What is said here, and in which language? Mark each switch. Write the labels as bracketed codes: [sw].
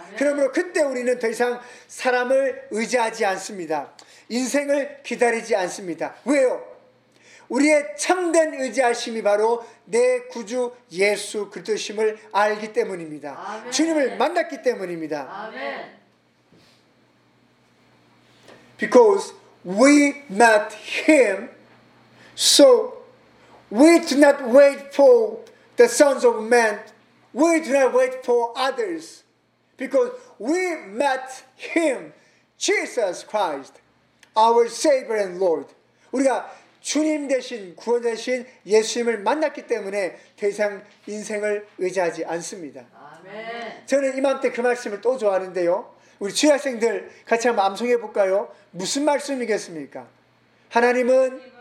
[ko] 그러므로 그때 우리는 더 이상 사람을 의지하지 않습니다. 인생을 기다리지 않습니다. 왜요? 우리의 참된 의지하심이 바로 내 구주 예수 그리스도심을 알기 때문입니다. 주님을 만났기 때문입니다. [en] Because we met him, so we do not wait for the sons of men, we do not wait for others, because we met him, Jesus Christ. our Savior and Lord. [ko] 우리가 주님 대신 구원 대신 예수님을 만났기 때문에 더 이상 인생을 의지하지 않습니다. 아멘. 저는 이맘때 그 말씀을 또 좋아하는데요. 우리 취학생들 같이 한번 암송해 볼까요? 무슨 말씀이겠습니까? 하나님은